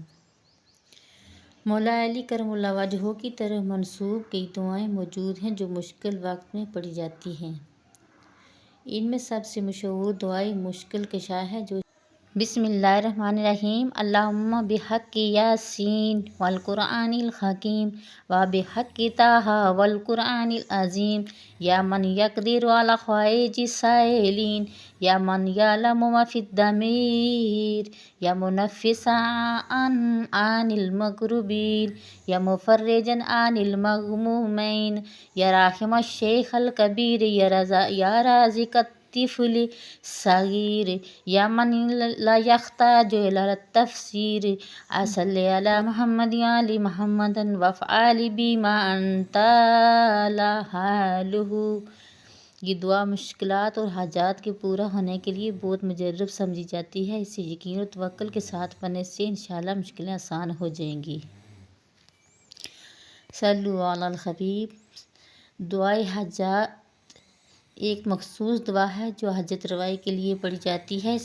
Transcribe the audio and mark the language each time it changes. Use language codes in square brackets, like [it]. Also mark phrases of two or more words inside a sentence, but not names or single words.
[ur] مولا علی [ar] کرم اللہ وجہہ [ur] کی طرف منسوب کئی دعائیں موجود ہیں جو مشکل وقت میں پڑھی جاتی ہیں۔ ان میں سب سے مشہور دعائیں مشکل کشا ہے جو [ar] بسم اللہ الرحمن الرحیم۔ اللہم بحق یاسین والقرآن الحکیم و بحق طٰہٰ والقرآن العظیم، یا من یقدر علی حوائج السائلین، یا من یعلم ما فی الضمیر، یا منفسا عن المکروبین، یا مفرجا عن المغمومین، یا راحم الشیخ الکبیر، یا رازق الطفل الصغیر، یا من لا یحتاج الی التفسیر، صلی علی محمد وآل محمد وافعل بما انت اہلہ۔ [ur] یہ دعا مشکلات اور حاجات کے پورا ہونے کے لیے بہت مجرب سمجھی جاتی ہے۔ اسے یقین و توکل کے ساتھ پڑھنے سے انشاءاللہ مشکلیں آسان ہو جائیں گی۔ [ar] صلو علی الحبیب۔ [ur] دعائے حاجات ایک مخصوص دعا ہے جو حاجت روائی کے لیے پڑھی جاتی ہے۔